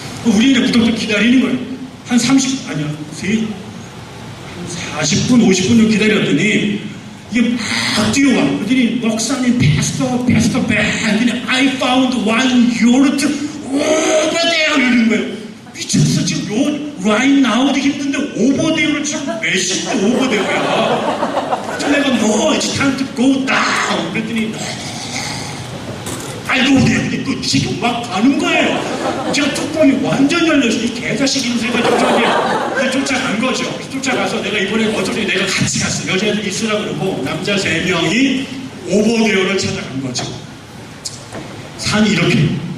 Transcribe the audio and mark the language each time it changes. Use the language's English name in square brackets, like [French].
[Korean] 우리는 그때부터 기다리는 거예요. 한 40분, 아니요, 한 40분, 50분 정도 기다렸더니 이게 막 뛰어와. 그랬더니 목사님, 패스터, 그랬더니 [English] I found one unit over there [Korean] 이러는 거예요. 미쳤어. 지금 요 [English] right now [Korean] 도 힘든데 [English] over there [Korean] 를 지금 몇 시인데 over there야. 그래서 내가 [English] no, it's time to go down. [Korean] 그랬더니 알고 보니 또 지금 막 가는 거예요. 제가 뚜껑이 완전 열렸어요. 이 개자식 인생가지고 이제 쫓아간 거죠. 쫓아가서 내가 이번에 어차피 내가 같이 갔어. 여자애들 있으라 그러고 남자 3명이 오버데어를 찾아간 거죠. 산이 이렇게.